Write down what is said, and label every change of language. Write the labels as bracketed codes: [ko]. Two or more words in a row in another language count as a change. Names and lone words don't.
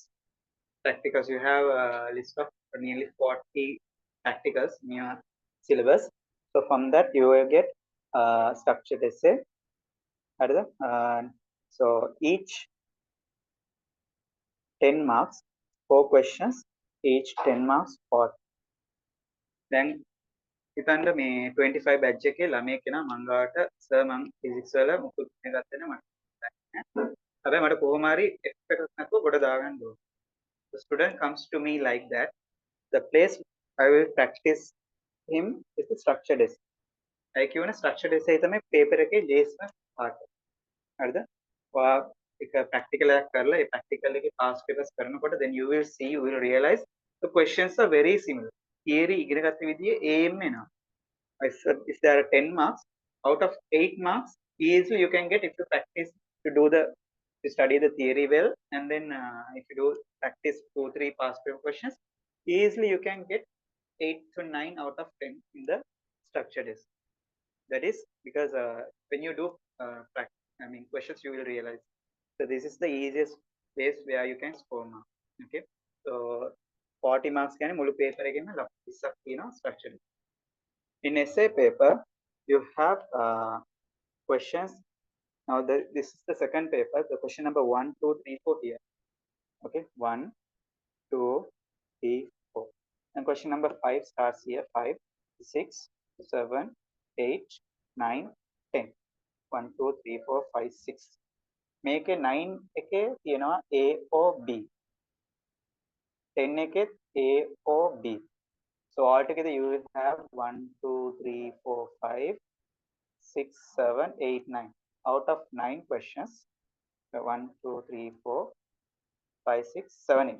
[en] Practicals, you have a list of nearly 40 practicals in your syllabus. So from that you will get structured essay. So each 10 marks, 4 questions, each 10 marks for. [si] Then හිතන්න මේ 25 බැච් එකේ ළමයෙක් කෙනා මං ගාවට සර් මං ෆිසික්ස් වල මුකුත් ගත්තේ නැහැ මට. හැබැයි මට කොහොම හරි F එකක් නැතුව කොට දාගන්න ඕන. [en] The student comes to me like that. The place I will practice him is the structured essay. [si] I කියවන [en] structured essay [si] තමයි paper එකේ ලේසිම part. හරිද? ඔයා එක practical එකක් කරලා ඒ practical එකේ past papers කරනකොට [en] then you will see, you will realize the questions are very similar. [si] Theory ඉගෙන ගත්ත විදිහේ aim එනවා. [en] If there are 10 marks, out of 8 marks, easily you can get if you practice to do to study the theory well, and then if you do practice 2-3 past paper questions, easily you can get 8 to 9 out of 10 in the structured essay. That is because when you do questions, you will realize. So this is the easiest place where you can score marks. Okay, so 40 marks can [si] මුළු paper එකෙම 20ක් තියෙනවා [en] structured. In essay paper, you have questions. Now this is the second paper. The question number 1, 2, 3, 4 here. Okay, 1, 2, 3, 4. And question number 5 starts here. 5, 6, 7, 8, 9, 10. 1, 2, 3, 4, 5, 6. Make a 9 [si] එකේ තියෙනවා [en] A or B. [si] 10 එකේ [en] A or B. So altogether you will have 1, 2, 3, 4, 5, 6, 7, 8, 9. Out of 9 questions, 1, 2, 3, 4, 5, 6, 7, 8.